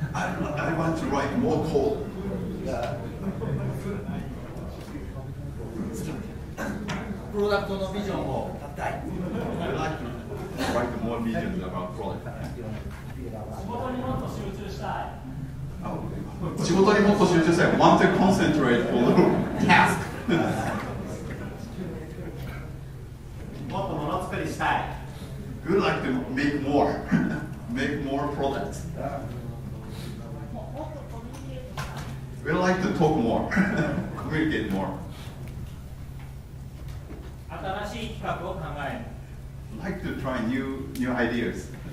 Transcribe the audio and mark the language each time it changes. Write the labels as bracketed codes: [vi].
[en] I want to write more code. [ja] プロダクトのビジョンを立てたい。 [en] I like to write more visions about product. [ja] 仕事にもっと集中したい。仕事にもっと集中したい。 [en] Want to concentrate on the task. [ja] もっとものづくりしたい。 [en] Would like to make more, make more products. We like to talk more, communicate more. [ja] 新しい企画を考える。 [en] Like to try new ideas.